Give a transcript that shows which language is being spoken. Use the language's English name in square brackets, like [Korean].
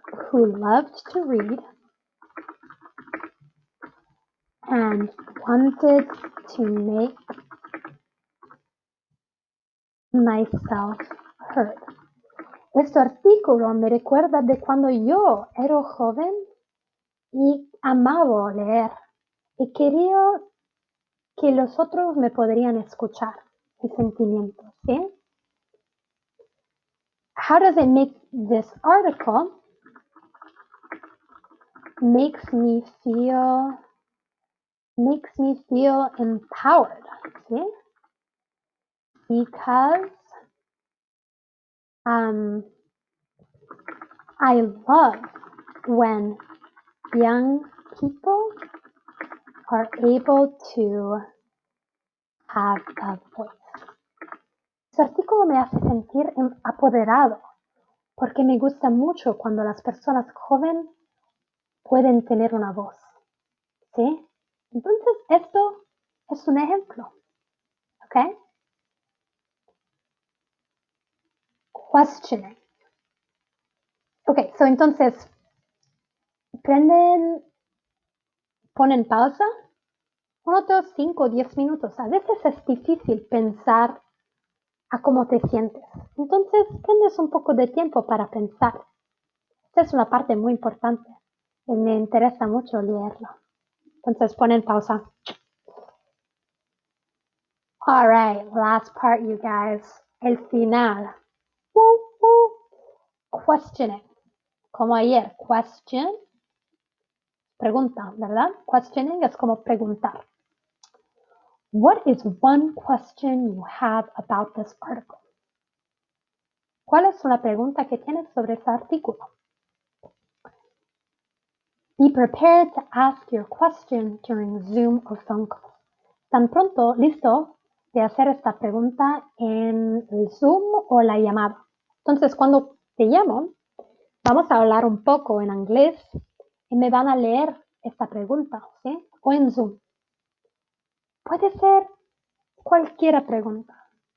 [English] who loved to read and wanted to make myself heard. [Spanish] Este artículo me recuerda de cuando yo era joven y amaba leer y quería que los otros me podrían escuchar mis sentimientos, ¿sí? [English] How does it make this article makes me feel empowered? See? Because I love when young people are able to have a voice. [Spanish] Su artículo me hace sentir apoderado porque me gusta mucho cuando las personas jóvenes pueden tener una voz. ¿Sí? Entonces, esto es un ejemplo. ¿Ok? Questioning. Ok, so entonces, ponen pausa, unos 5 o 10 minutos. A veces es difícil pensar a cómo te sientes. Entonces, tienes un poco de tiempo para pensar. Esta es una parte muy importante y me interesa mucho leerlo. Entonces, ponen pausa. [English] All right, last part, you guys. [Spanish] El final. [English] Questioning. [Spanish] Como ayer, question, pregunta, ¿verdad? Questioning es como preguntar. [English] What is one question you have about this article? [Spanish] ¿Cuál es una pregunta que tienes sobre este artículo? [English] Be prepared to ask your question during Zoom or phone call. [Spanish] Tan pronto listo de hacer esta pregunta en el Zoom o la llamada. Entonces, cuando te llamo, vamos a hablar un poco en inglés y me van a leer esta pregunta, ¿sí? O en Zoom. Puede ser cualquier pregunta.